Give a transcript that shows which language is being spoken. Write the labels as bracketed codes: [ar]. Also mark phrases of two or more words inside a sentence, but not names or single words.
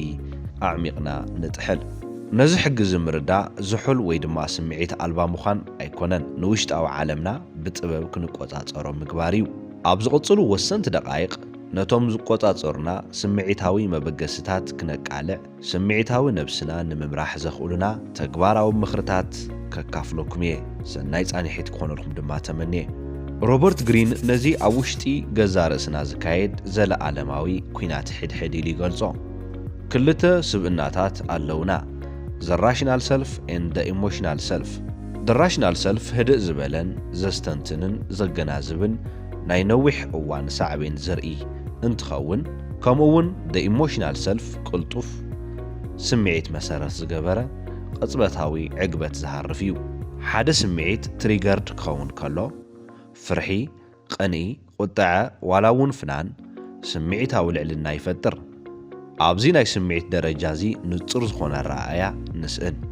[ti] ኣዕሚቕና ንጥሕል ነዚ ሕጊ ዝምርዳእ ዝሑል ወይ ድማ ስምዒት ኣልባ ምዃን ኣይኮነን ንውሽጣዊ ዓለምና ብጥበብ ክንቆጻጸሮ ምግባር እዩ ኣብ ዝቕጽሉ ወሰንቲ ደቃይቕ ነቶም ዝቆጻጸሩና ስምዒታዊ መበገስታት ክነቃልዕ ስምዒታዊ ነብስና ንምምራሕ ዘኽእሉና ተግባራዊ ምኽርታት ከካፍለኩም እየ ሰናይ ጻኒሒት ክኾነልኩም ድማ ተመንየ ሮበርት ግሪን ነዚ ኣብ ውሽጢ ገዛ ርእስና ዝካየድ ዘለዓለማዊ ኩናት ሕድሕድ ኢሉ ይገልጾ ክልተ ስብእናታት ኣለውና [en] The rational self and the emotional self The rational self [ti] ህድእ ዝበለን ዘስተንትንን ዘገናዝብን ናይ ነዊሕ እዋን ሳዕቤን ዘርኢ እንትኸውን ከምኡውን [en] the emotional self [ti] ቅልጡፍ ስምዒት መሰረት ዝገበረ ቅጽበታዊ ዕግበት ዝሃርፍ እዩ ሓደ ስምዒት ትሪገርድ ክኸውን ከሎ ፍርሒ ቅንኢ ቁጥዐ ዋላ እውን ፍናን ስምዒታዊ ልዕልና ይፈጥር ኣብዚ ናይ ስምዒት ደረጃ እዚ ንጹር ዝኾነ ረኣያ ንስእን